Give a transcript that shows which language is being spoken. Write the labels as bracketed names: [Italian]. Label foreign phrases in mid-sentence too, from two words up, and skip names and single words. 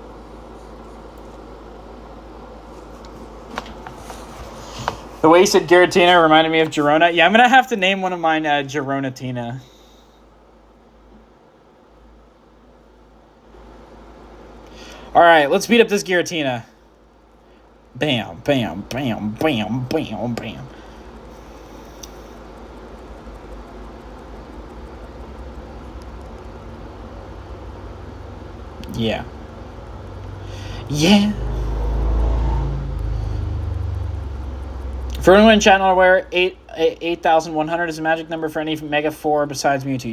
[English] The way you said Giratina reminded me of Girona. Yeah, I'm going to have to name one of mine Gironatina. All right, let's beat up this Giratina. Bam, bam, bam, bam, bam, bam. Yeah. For anyone in chat not aware, 8,100 is a magic number for any Mega 4 besides Mewtwo.